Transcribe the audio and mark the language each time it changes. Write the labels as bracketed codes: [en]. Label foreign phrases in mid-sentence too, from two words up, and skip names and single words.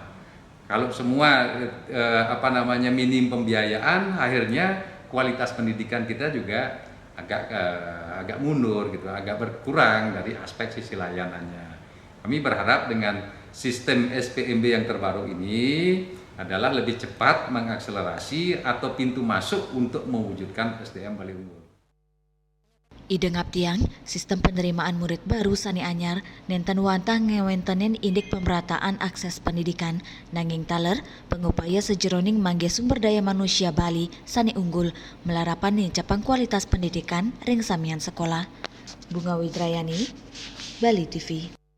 [id] Kalau semua minim pembiayaan, akhirnya kualitas pendidikan kita juga agak mundur gitu, agak berkurang dari aspek sisi layanannya. Kami berharap dengan sistem SPMB yang terbaru ini adalah lebih cepat mengakselerasi atau pintu masuk untuk mewujudkan SDM Bali Unggul. [ban] Ide ngaptiang, [id] sistem penerimaan murid baru [ban] sani anyar, nenten wantah ngewentenen indik [id] pemerataan akses pendidikan, [ban] nanging taler, pengupaya sejeroning mangge [id] sumber daya manusia Bali, [ban] sani unggul, melarapan capang [id] kualitas pendidikan, [ban] ring samian sekolah. Bunga Widrayani, Bali TV.